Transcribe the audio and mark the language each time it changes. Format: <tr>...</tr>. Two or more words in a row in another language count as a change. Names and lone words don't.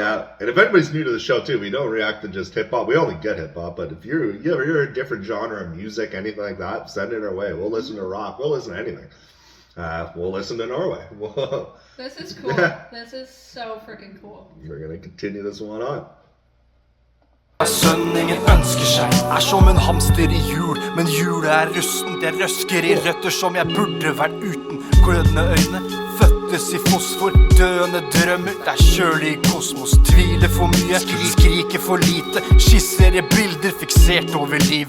<en>Yeah, and if anybody's new to the show too, we don't react to just hip hop. We only get hip hop, but if you ever hear a different genre of music, anything like that, send it our way. We'll listen to rock. We'll listen to anything. We'll listen to Norway. This is cool. This is so freaking cool. We're gonna continue this one on.</en> <no>Sønnen ingen ønsker seg som en hamster I jul, men julet rustent, jeg røsker I røtter som jeg burde vært uten. Glødende øyne, føttes I fosfor, døende drømmer, det kjølig I kosmos. Tviler for mye, skriker for lite, skisser I bilder, fiksert over livet.</no>